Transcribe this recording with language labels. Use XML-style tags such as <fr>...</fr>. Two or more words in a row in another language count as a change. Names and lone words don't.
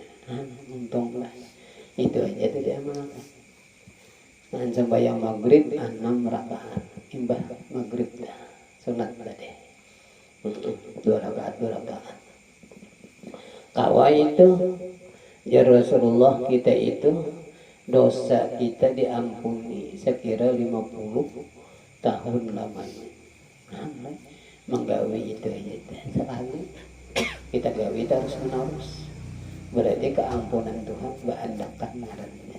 <bjn>Untunglah itu aja tuh diamalkan. Nah, sembahyang maghrib 6 rakaat, imbah maghrib dah sunat tadi 2 rakaat kawa itu ya Rasulullah kita itu dosa kita diampuni sekira 50 tahun lamanya. Nah, menggawi itu aja sekali kita gawi terus menerus berarti keampunan Tuhan berandakan ngarannya.</bjn>